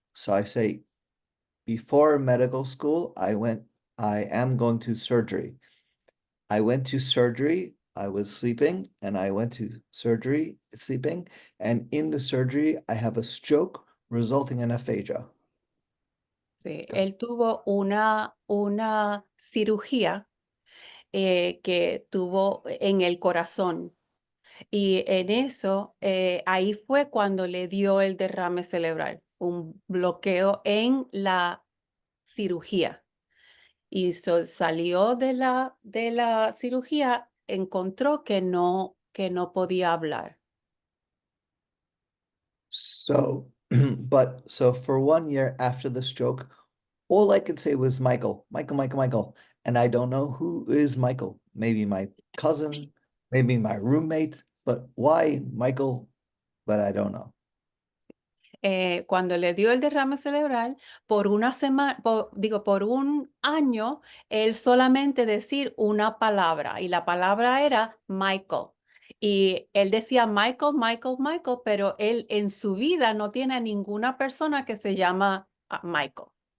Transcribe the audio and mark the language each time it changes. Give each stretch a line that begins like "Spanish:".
English: So I say, before medical school, I am going to surgery. I went to surgery. I was sleeping and I went to surgery sleeping. And in the surgery, I have a stroke resulting in aphasia.
Spanish: Sí, él tuvo una cirugía que tuvo en el corazón y en eso, ahí fue cuando le dio el derrame cerebral, un bloqueo en la cirugía. Y salió de la cirugía, encontró que no podía hablar.
English: So, so for 1 year after the stroke, all I could say was Michael, Michael, Michael, Michael. And I don't know who is Michael. Maybe my cousin, maybe my roommate, but why Michael? But I don't know.
Spanish: Cuando le dio el derrame cerebral, por una semana, por un año, él solamente decir una palabra y la palabra era Michael. Y él decía Michael, Michael, Michael, pero él en su vida no tiene a ninguna persona que se llama Michael.